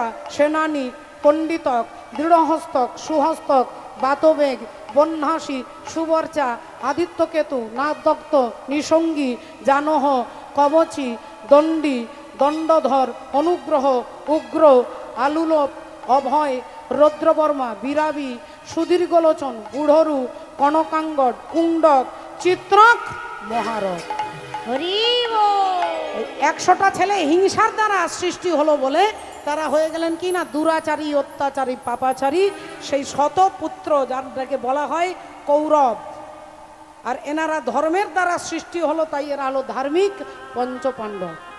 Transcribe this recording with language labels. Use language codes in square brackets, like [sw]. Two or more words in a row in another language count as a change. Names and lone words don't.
[bn] সেনানী, পণ্ডিতক, দৃঢ়হস্তক, সুহস্তক, বাতবেগ, বহ্নাসী, সুবর্চা, আদিত্যকেতু, নাগদত্ত, নিসঙ্গী, জানহ, কবচী, দণ্ডী, দণ্ডধর, অনুগ্রহ, উগ্র, আলুলোপ, অভয়, রৌদ্রবর্মা, বিরাবী, সুদীর্ঘলোচন, বুড়রু, কনকাঙ্গদ, কুণ্ডক, চিত্রক, মহারথ। হরি বল। 100টা ছেলে হিংসার দ্বারা সৃষ্টি হলো বলে তারা হয়ে গেলেন কি না, দুরাচারী, অত্যাচারী, পাপাচারী, সেই শতপুত্র যাদেরকে বলা হয় কৌরব। আর এনারা ধর্মের দ্বারা সৃষ্টি হলো, তাই এরা হলো ধার্মিক পঞ্চপাণ্ডব।